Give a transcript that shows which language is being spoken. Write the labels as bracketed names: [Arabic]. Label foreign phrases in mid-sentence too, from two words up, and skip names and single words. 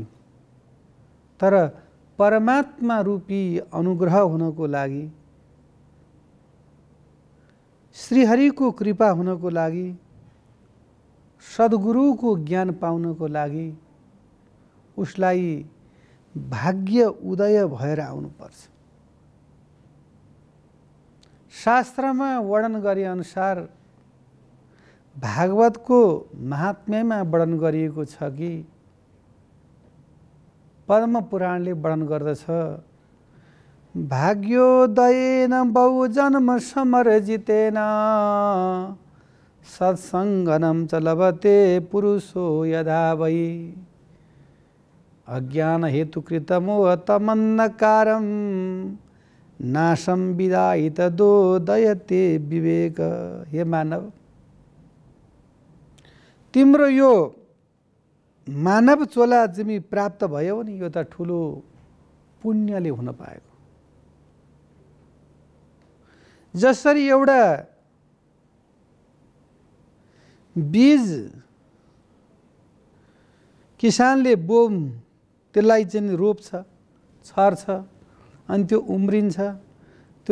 [Nepali] तर परमात्मा रूपी अनुग्रह हुनको लागि, श्रीहरिको कृपा हुनको लागि, सद्गुरुको ज्ञान पाउनको लागि उसलाई भाग्य उदय भएर आउनुपर्छ। शास्त्रमा वर्णन गरे अनुसार भागवतको महात्म्यमा वर्णन गरिएको छ कि पद्म पुराणले वर्णन गर्दछ, [Sanskrit] भाग्योदयेन बहुजन्म समर्जितेन सत्सङ्गनं च लभते पुरुषो यदा वै अज्ञान हेतुकृतमोहतमन्नकारं नाशं विदायितदो दयते विवेक। [Nepali] हे मानव, तिम्रो यो मानव चोला जिमी प्राप्त भयो नि, यो त ठुलो पुण्यले हुन पाएको। जसरी एउटा बीज किसानले त्यसलाई चाहिँ रोप्छ, छर्छ, अनि त्यो उम्रिन्छ, त्यो